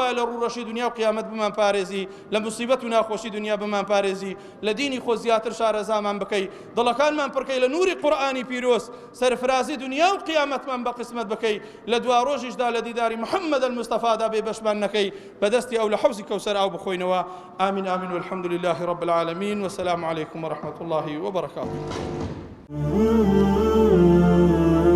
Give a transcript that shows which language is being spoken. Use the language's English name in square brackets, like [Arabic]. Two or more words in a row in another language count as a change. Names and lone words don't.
[Central Kurdish] لە ڕوڕەشی دنیا و قیامەت بمان پارێزی لە موسیبەت و ناخۆشی دنیا بمان پارێزی لە دینی خۆ زیاتر شارەزامان بکەی دڵەکانمان پڕکەی لە نوری قورئانی پیرۆز سەرفرازی دنیا و قیامەتمان بە قسمەت بکەی لە دوا ڕۆژیشدا لە دیداری محەممەد المستەفادا بێ بەشمان نەکەی بەدەستی ئەو لە حەوزی کەوسەر ئاو بخۆینەوە [Arabic] آمین آمین والحمد لله رب العالمين والسلام عليكم ورحمة الله وبركاته